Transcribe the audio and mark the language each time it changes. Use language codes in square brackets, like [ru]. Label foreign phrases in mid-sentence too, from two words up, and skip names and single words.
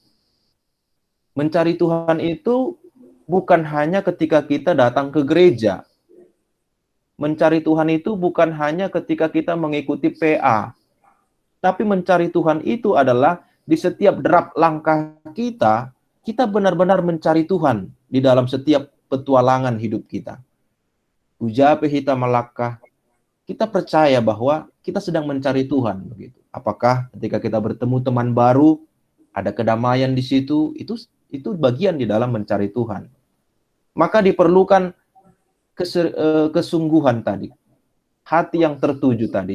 [id] Mencari Tuhan itu bukan hanya ketika kita datang ke gereja. Mencari Tuhan itu bukan hanya ketika kita mengikuti PA. Tapi mencari Tuhan itu adalah di setiap derap langkah kita, kita benar-benar mencari Tuhan di dalam setiap petualangan hidup kita. [bts] Ujape hita malakah, [id] kita percaya bahwa kita sedang mencari Tuhan begitu. Apakah ketika kita bertemu teman baru, ada kedamaian di situ, itu bagian di dalam mencari Tuhan. Maka diperlukan kesungguhan tadi, hati yang tertuju tadi.